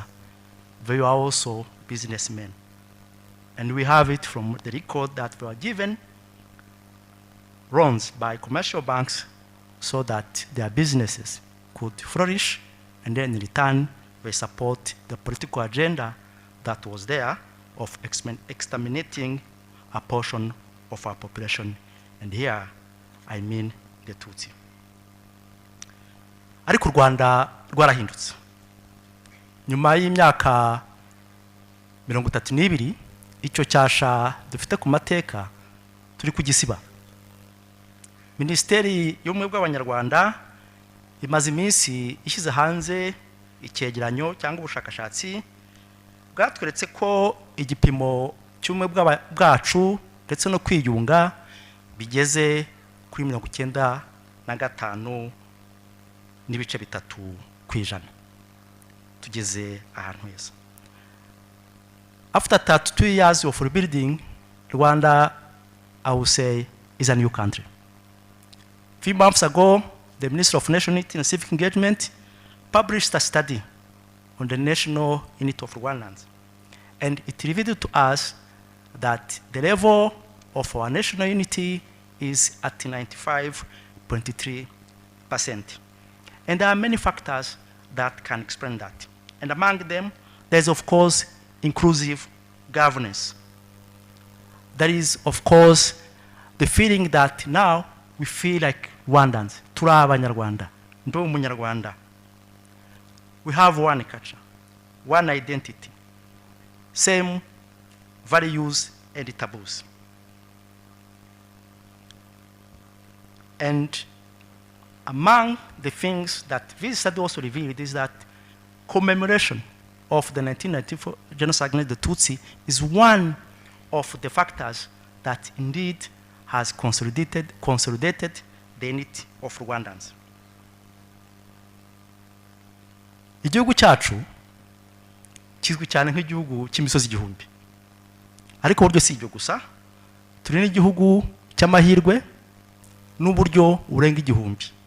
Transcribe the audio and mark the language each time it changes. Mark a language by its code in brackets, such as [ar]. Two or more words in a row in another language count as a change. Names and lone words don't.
[en] They were also businessmen. And we have it from the record that they were given loans by commercial banks so that their businesses could flourish, and then in return, they support the political agenda that was there of exterminating a portion of our population. And here, I mean the Tutsi. [rw] Ariko u Rwanda rwarahindutse. Nyuma y'imyaka 32 icyo cyasha dufite ku mateka turi kugisiba. Minisiteri y'Ubumwe bw'Abanyarwanda imaze iminsi ishyize hanze icyegeranyo cyangwa ubushakashatsi bwatweretse ko igipimo cy'ubumwe bwacu ndetse no kwiyunga bigeze kuri 95 n'ibice 3%. Tugeze ahantu heza. [en] After 32 years of rebuilding, Rwanda, I would say, is a new country. A few months ago, the Minister of National Unity and Civic Engagement published a study on the national unity of Rwandans. And it revealed to us that the level of our national unity is at 95.3%. And there are many factors that can explain that. And among them, there's of course inclusive governance. There is of course the feeling that now we feel like Rwandans, [rw] turi abanyarwanda, ndi umunyarwanda. [en] We have one culture, one identity, same values and taboos. And among the things that this study also revealed is that commemoration of the 1994 genocide against the Tutsi is one of the factors that indeed has consolidated the unity of Rwandans. [rw] Igihugu cyacu kizwi cyane nk'igihugu cy'imisozi igihumbi. Ariko buryo si ibyo gusa, turi n'igihugu cy'amahirwe n'uburyo urenga igihumbi.